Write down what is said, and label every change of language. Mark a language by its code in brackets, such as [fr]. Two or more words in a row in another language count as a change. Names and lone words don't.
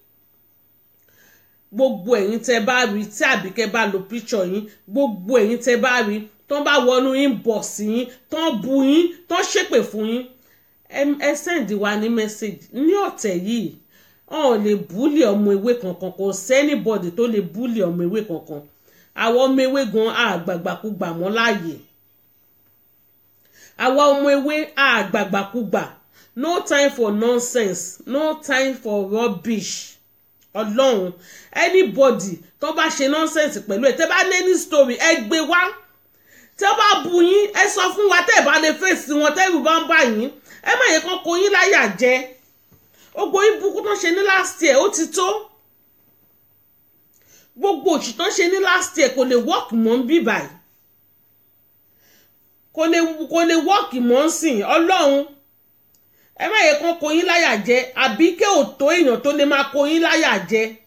[yo] gbogbo ẹ̀yin tẹ́ bá rí tí Àbíkẹ́ bá lo picture yín gbogbo ẹ̀yin tẹ́ bá rí tó bá wọnú inbox yín tó bu yín tó ṣépè fún yín ẹ send wa ní message ní ọ̀tẹ̀ yìí ọ̀n lè búlì ọmọ ewé kankan kò sẹ́nibọ̀dì tó lè búlì ọmọ ewé kankan àwọn ọmọ ewé gan àgbàgbàkúgbà mọ́ láàyè àwọn ọmọ ewé àgbàgbàkúgbà [en] no time for nonsense no time for rubbish [yo] ọlọ́run anybody tó bá ṣe nonsense pẹ̀lú ẹ̀ tẹ́ bá ní [en] any story [yo] ẹ gbé wá tẹ́ bá bu yín ẹ sọ fún wa tẹ́ bá lè fèsì wọn tẹ́rù bá ń bà yín ẹ má yẹ kán kó yín láyà jẹ gbogbo ibùkún tó ṣe ní [en] last year [yo] ó ti tó gbogbo òṣì tó ṣe ní [en] last year [yo] kò lè work mọ́ ń bí báyìí kò lè work mọ́ ń sìn ọlọ́run ẹ má yẹ kán kó yín láyà jẹ Àbíkẹ́ ò tó èèyàn tó lè máa kó yín láyà jẹ